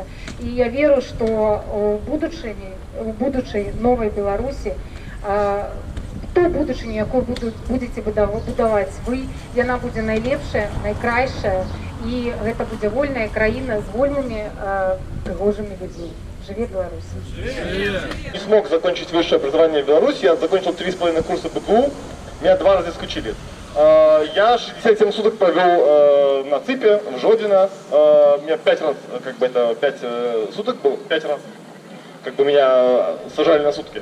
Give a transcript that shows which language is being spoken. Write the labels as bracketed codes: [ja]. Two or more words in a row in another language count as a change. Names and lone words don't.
[be] І я веру, што у будучай новай Беларусі, ту будучыню, якую будзеце будаваць вы, яна будзе найлепшая, найкрайшая, і гэта будзе вольная краіна з вольнымі прыгожымі людзьмі. [ru] Живи Беларусь! Не смог закончить высшее образование в Беларуси, я закончил 3,5 курса БГУ, меня 2 раза исключили. Я 67 суток провел на ЦИПе, в Жодино, меня 5 раз, как бы это 5 суток было, 5 раз, как бы меня сажали на сутки.